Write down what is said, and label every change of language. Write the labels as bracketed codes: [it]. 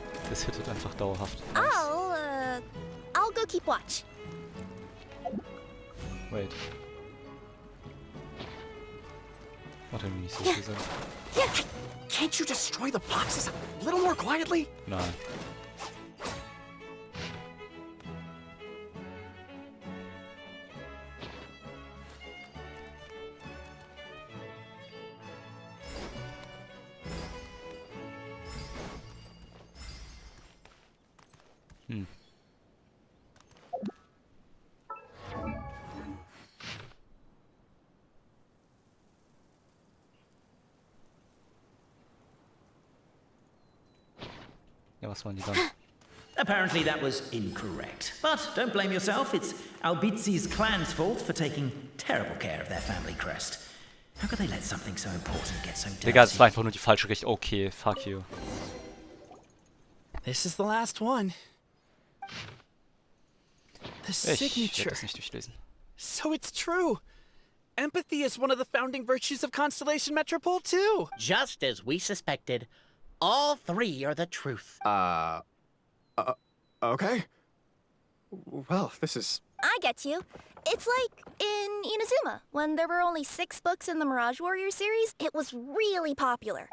[de] Das hittet einfach dauerhaft. [en] I'll go keep watch. Wait. [de] Macht irgendwie nicht so viel Sinn. [en] Can't you destroy the boxes a little more quietly? [de] Nein. Ja, was waren die dann? [en] Apparently that was incorrect. But don't blame yourself, it's Albizi's clan's fault for taking terrible care of their family crest. How could they let something so important get so dirty? [de] Digga, das war einfach nur die falsche Richtung. [en] Okay, fuck you. This is the last one. The [de] Ich [en] signature. [de] werde das nicht durchlesen. [en] So it's true. Empathy is one of the founding virtues of Constellation Metropole too. Just as we suspected, all three are the truth. Okay. Well, this is... I get you. It's like in Inazuma, when there were only 6 books in the Mirage Warrior series, it was really popular.